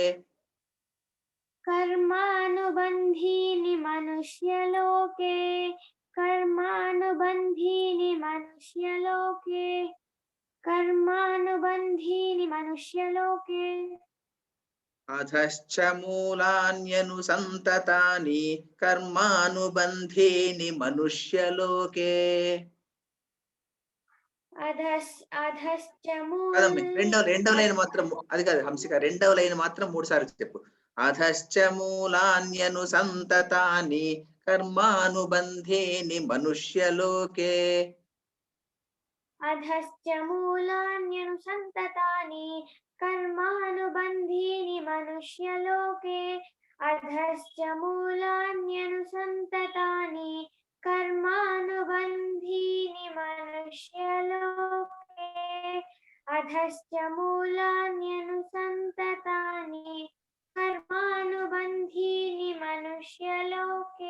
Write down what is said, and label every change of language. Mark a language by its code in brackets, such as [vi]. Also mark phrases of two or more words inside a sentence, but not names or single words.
[sa] कर्मानुबन्धीनि मनुष्यलोके कर्मानुबन्धीनि मनुष्यलोके कर्मानुबन्धीनि मनुष्यलोके अधश्च मूलान्यनुसन्ततानि कर्मानुबन्धीनि मनुष्यलोके अधश्च [te] రెండవ లైన్ మాత్రం అది కాదు హంసిక రెండవ లైన్ మాత్రం 3 సార్లు చెప్పు [sa] అధశ్చ మూలాన్యనుసంతతాని कर्मानुबन्धीनि मनुष्यलोके अधश्च मूलान्यनुसन्ततानि कर्मानुबन्धीनि मनुष्यलोके अधश्च मूलान्यनुसन्ततानि कर्मानुबन्धीनि मनुष्यलोके अधश्च मूलान्यनुसन्ततानि कर्मानुबन्धीनि मनुष्यलोके